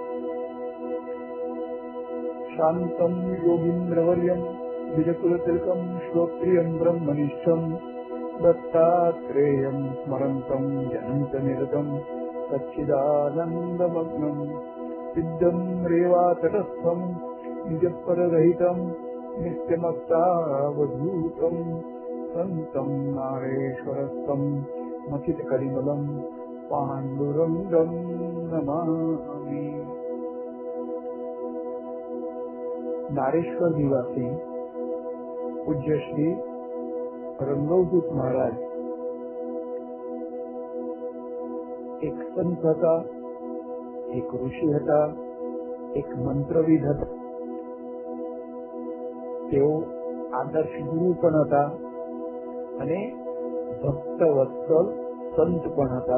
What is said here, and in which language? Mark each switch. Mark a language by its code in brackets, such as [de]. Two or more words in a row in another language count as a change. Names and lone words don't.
[sa] शांतं योगींद्रवर्यं विजयकुलतिलकं श्रोत्रियं ब्रह्मनिष्ठं दत्तात्रेयं स्मरन्तं जयन्तनिरतं सच्चिदानन्दमग्नं सिद्धं रेवातटस्थं निजपररहितं नित्यमत्तावधूतं सन्तं नारेश्वरस्थं मथितकरिमलं पांडुरंगं नमामि। [gu] નારેશ્વર નિવાસી પૂજ્ય શ્રી રંગદૂત મહારાજ એક સંત હતા, એક ઋષિ હતા, એક મંત્રવિદ હતા। તેઓ આદર્શ ગુરુ પણ હતા અને ભક્ત વત્સલ સંત પણ હતા।